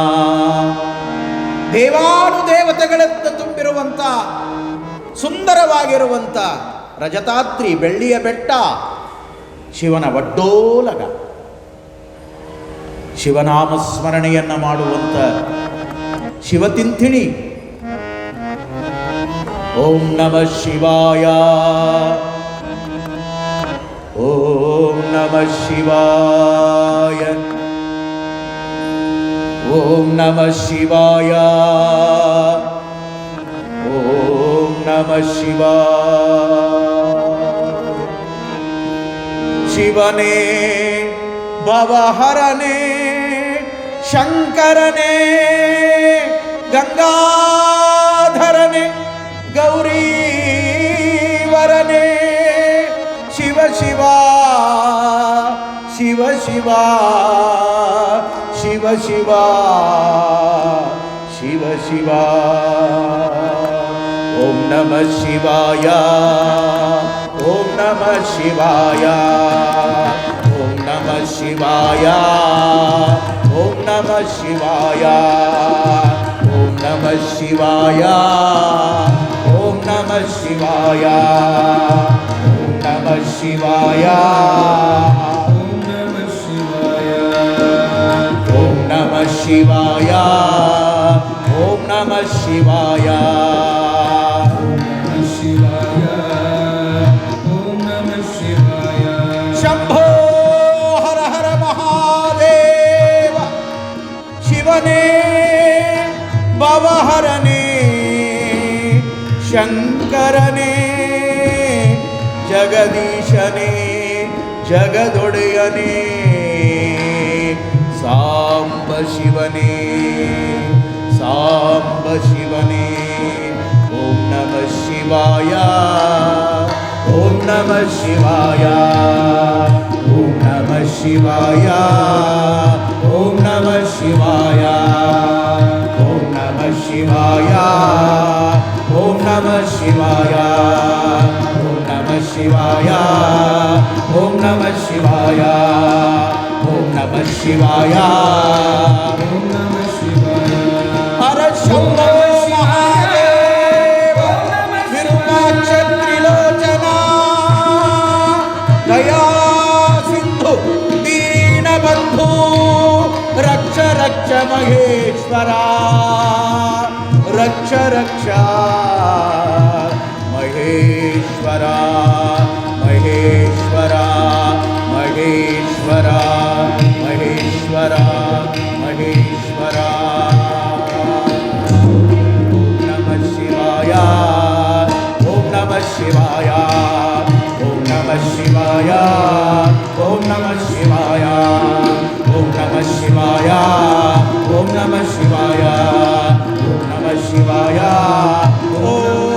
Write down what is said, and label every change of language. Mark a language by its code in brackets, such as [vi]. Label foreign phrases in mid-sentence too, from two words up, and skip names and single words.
[kn] ದೇವಾನುದೇವತೆಗಳಿಂದ ತುಂಬಿರುವಂಥ ಸುಂದರವಾಗಿರುವಂಥ ರಜತಾದ್ರಿ ಬೆಳ್ಳಿಯ ಬೆಟ್ಟ ಶಿವನ ವಡ್ಡೋಲಗ. ಶಿವನಾಮ ಸ್ಮರಣೆಯನ್ನು ಮಾಡುವಂಥ ಶಿವತಿಂಥಿಣಿ. [sa] ಓಂ ನಮಃ ಶಿವಾಯ, ಓಂ ನಮಃ ಶಿವಾಯ, ಓಂ ನಮಃ ಶಿವಾಯ, ಓಂ ನಮಃ ಶಿವಾಯ. [kn] ಶಿವನೇ ಭವಹರನೇ ಶಂಕರನೇ ಗಂಗಾಧರನೇ ಗೌರೀವರನೇ ಶಿವ ಶಿವ ಶಿವ ಶಿವ ಶಿವ ಶಿವ ಶಿವ ಶಿವ. [sa] ಓಂ ನಮಃ ಶಿವಾಯ, ಓಂ ನಮಃ ಶಿವಾಯ, ಓಂ ನಮಃ ಶಿವಾಯ, ಓಂ ನಮಃ ಶಿವಾಯ, ಓಂ ನಮಃ ಶಿವಾಯ, ಓಂ ನಮಃ ಶಿವಾಯ, ಓಂ ನಮಃ ಶಿವಾಯ, ಓಂ ನಮಃ ಶಿವಾಯ, ಓಂ ನಮಃ ಶಿವಾಯ, ಓಂ ನಮಃ ಶಿವಾಯ. ಶಿವಾಯ ಓಂ ನಮಃ ಶಿವಾಯ. ಶಂಭೋ ಹರ ಹರ ಮಹಾದೇವ. [kn] ಶಿವನೇ ಭವಹರನೇ ಶಂಕರನೇ ಜಗದೀಶನೇ ಜಗದೊಡೆಯನೇ ಸಾಂಬ ಶಿವನೇ ಸಾಂಬ ಶಿವನೇ. [sa] ಓಂ ನಮಃ ಶಿವಾಯ, ಓಂ ನಮಃ ಶಿವಾಯ, ಓಂ ನಮಃ ಶಿವಾಯ, ಓಂ ನಮಃ ಶಿವಾಯ, ಓಂ ನಮಃ ಶಿವಾಯ, ಓಂ ನಮಃ ಶಿವಾಯ, ಓಂ ನಮಃ ಶಿವಾಯ, ಓಂ ನಮಃ ಶಿವಾಯ, ಓಂ ನಮಃ ಶಿವಾಯ. ಓಂ ನಮಃ ಶಿವಾಯ. ಹರ ಶಂಭೋ ಮಹಾದೇವ ವಿರೂಪಾಕ್ಷ ತ್ರಿಲೋಚನ ದಯಾ ಸಿಂಧು ದೀನಬಂಧು ರಕ್ಷ ರಕ್ಷ ಮಹೇಶ್ವರ ರಕ್ಷ ರಕ್ಷ ಮಹೇಶ್ವರ ಮಹೇಶ್ವರ ಮಹೇಶ್ವರ ಮಹೇಶ್ವರ ಮಹೇಶ್ವರ ಓಂ ನಮಃ ಶಿವಾಯ ಓಂ ನಮಃ ಶಿವಾಯ ಓಂ ನಮಃ ಶಿವಾಯ ಓಂ ನಮಃ ಶಿವಾಯ ಓಂ ನಮಃ ಶಿವಾಯ ಓಂ ನಮಃ ಶಿವಾಯ ಓಂ ನಮಃ ಶಿವಾಯ ಓಂ